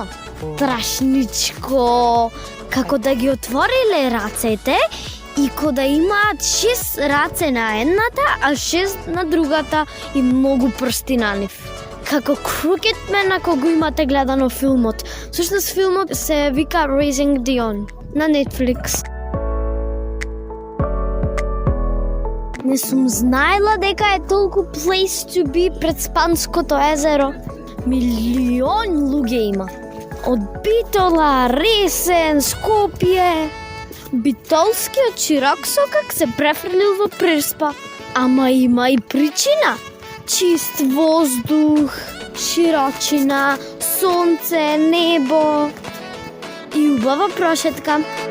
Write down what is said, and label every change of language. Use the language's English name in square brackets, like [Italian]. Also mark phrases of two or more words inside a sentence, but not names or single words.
[Macedonian] Страшничко, како да ги отвориле рацете и ко да имаат 6 раце на едната, а 6 на другата и многу прсти на нив. Како Crooked ако го имате гледано филмот. Всушност филмот се вика Raising Dion на Netflix. Не сум знаела дека е толку [English] place to be [Macedonian] пред Спанското езеро. Милион луѓе има. Од Битола, Ресен, Скопје. Битолскиот чирак сокак се префрлил во Преспа, Ама има и причина. Чист воздух, широчина, сонце, небо и убава прошетка.